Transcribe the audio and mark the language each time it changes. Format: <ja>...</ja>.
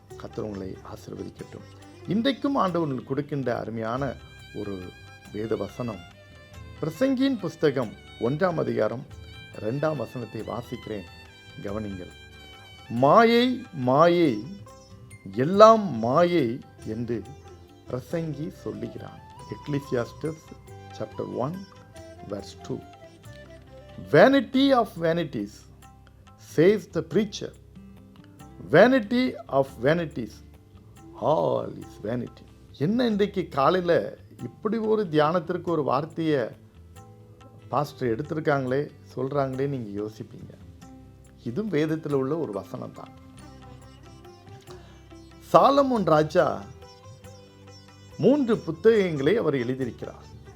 <ta>கர்த்தர் உங்களை ஆசீர்வதிக்கட்டும். இன்றைக்கும் ஆண்டவர் கொடுக்கின்ற அருமையான ஒரு வேத வசனம், பிரசங்கியின் புஸ்தகம் 1ஆம் அதிகாரம் 2ஆம் வசனத்தை வாசிக்கிறேன், கவனிங்கள். மாயை மாயை, எல்லாம் மாயை என்று பிரசங்கி சொல்லுகிறான்.</ta> <en>Ecclesiastes chapter 1 verse 2. Vanity of vanities, says the preacher. Vanity of vanities, all is vanity.</en> <ta>என்ன இன்றைக்கு காலையில் இப்படி ஒரு தியானத்திற்கு ஒரு வார்த்தையை பாஸ்டர் எடுத்திருக்காங்களே, சொல்கிறாங்களே, நீங்கள் யோசிப்பீங்க. இதுவும் வேதத்தில் உள்ள ஒரு வசனம் தான். சாலமோன் ராஜா 3 புத்தகங்களை அவர் எழுதியிருக்கிறார்.</ta>